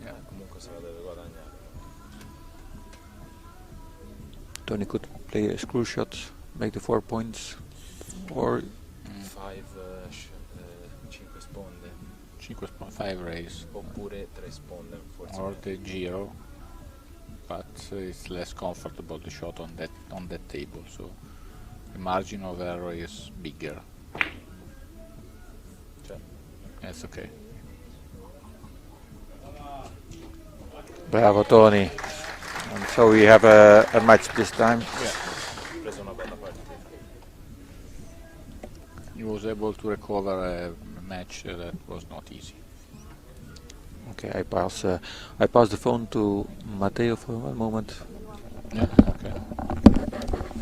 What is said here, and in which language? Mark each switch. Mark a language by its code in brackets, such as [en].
[it] Comunque se la deve guadagnare. [en] Tony could play a screw shot, make the 4 points, or [it] 5 5 sponde [en] 5.5 raise. [it] oppure 3 sponde forse. [en] Or the Giro, but it's less comfortable the shot on that table, so the margin of error is bigger. Cioè, That's okay. Bravo Tony. And so we have a match this time. [it] Ha preso una bella partita. [en] He was able to recover a match that was not easy. Okay, I pass the phone to Matteo for one moment. Yeah, okay.